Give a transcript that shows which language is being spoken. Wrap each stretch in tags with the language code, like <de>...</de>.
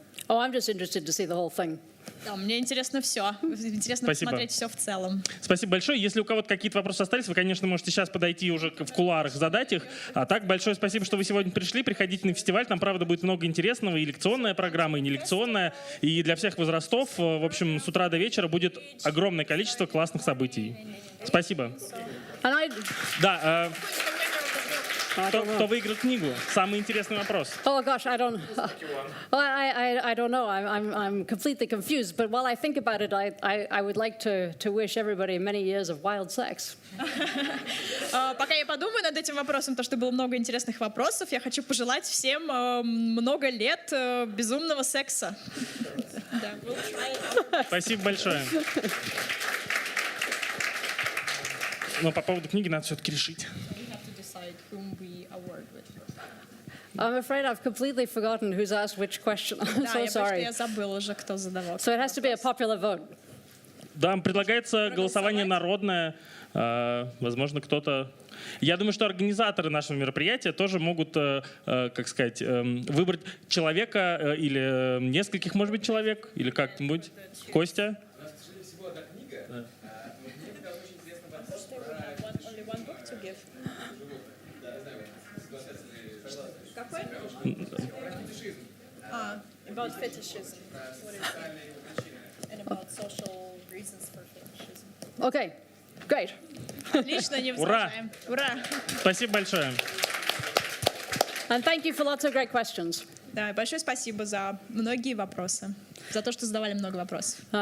<en>Oh, I'm just interested to see the whole thing.</en> <ru>Да, мне интересно все. Интересно Спасибо. посмотреть все в целом. Спасибо большое. Если у кого-то какие-то вопросы остались, вы, конечно, можете сейчас подойти уже в кулуарах, задать их. А так, большое спасибо, что вы сегодня пришли. Приходите на фестиваль. Там, правда, будет много интересного. И лекционная программа, и нелекционная. И для всех возрастов. В общем, с утра до вечера будет огромное количество классных событий. Спасибо. Да. Кто выиграет книгу? Самый интересный вопрос.</ru> <en>Oh gosh, I don't know. I'm completely confused. But while I think about it, I would like to wish everybody many years of wild sex.</en> <ru>Пока я подумаю над этим вопросом, потому что было много интересных вопросов, я хочу пожелать всем много лет безумного секса. Спасибо большое. Но по поводу книги надо все-таки решить.</ru> <en>I'm afraid I've completely forgotten who's asked which question. I'm so sorry.</en> <ru>Я забыла уже, кто задавал.</ru> <en>So it has to be a popular vote.</en> <ru>Да, предлагается голосование народное. Возможно, кто-то... Я думаю, что организаторы нашего мероприятия тоже могут, как сказать, выбрать человека или нескольких, может быть, человек, или как-нибудь. Костя?</ru> <en>About fetishism. What is that? And about social reasons for fetishism. Okay, great.</en> <ru>Отлично, не возражаем. Ура! Спасибо большое.</ru> <en>And thank you for lots of great questions.</en> <ru>Да, большое спасибо за многие вопросы, за то, что задавали много вопросов.</ru>